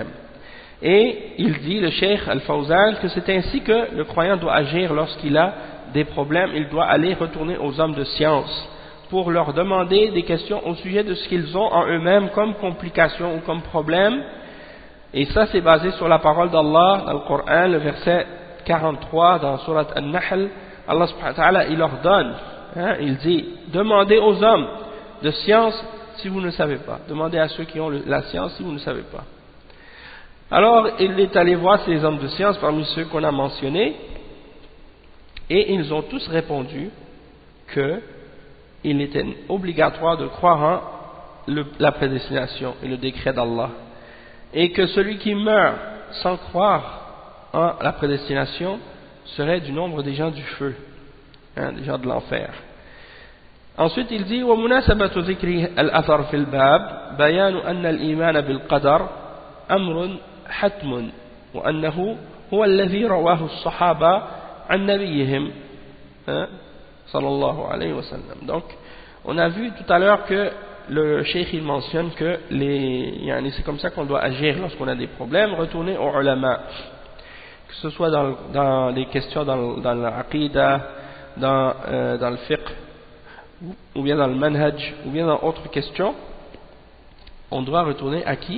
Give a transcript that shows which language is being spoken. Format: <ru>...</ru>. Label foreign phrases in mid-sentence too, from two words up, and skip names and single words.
<fr>Et il dit, le cheikh Al-Fawzan, que c'est ainsi que le croyant doit agir lorsqu'il a des problèmes. Il doit aller retourner aux hommes de science pour leur demander des questions au sujet de ce qu'ils ont en eux-mêmes comme complications ou comme problème. Et ça c'est basé sur la parole d'Allah dans le Coran, le verset 43 dans Surat An-Nahl.</fr> <ar>الله سبحانه وتعالى</ar> <fr>il ordonne, il dit, demandez aux hommes de science si vous ne savez pas. Demandez à ceux qui ont la science si vous ne savez pas. Alors il est allé voir ces hommes de science parmi ceux qu'on a mentionnés et ils ont tous répondu qu'il était obligatoire de croire en la prédestination et le décret d'Allah et que celui qui meurt sans croire en la prédestination serait du nombre des gens du feu, des gens de l'enfer. Ensuite il dit</fr> <ar>ومناسبة ذكر الأثر في الباب بيان أن الإيمان بالقدر أمر حتم وأنه هو الذي رواه الصحابة عن نبيهم صلى الله عليه وسلم.</ar> <fr>Donc on a vu tout à l'heure que le cheikh il mentionne que c'est comme ça qu'on doit agir lorsqu'on a des problèmes, retourner aux ulama, que ce soit dans les questions dans l'aqidah, dans le fiqh ou bien dans le manhaj ou bien dans autres questions, on doit retourner à qui?</fr>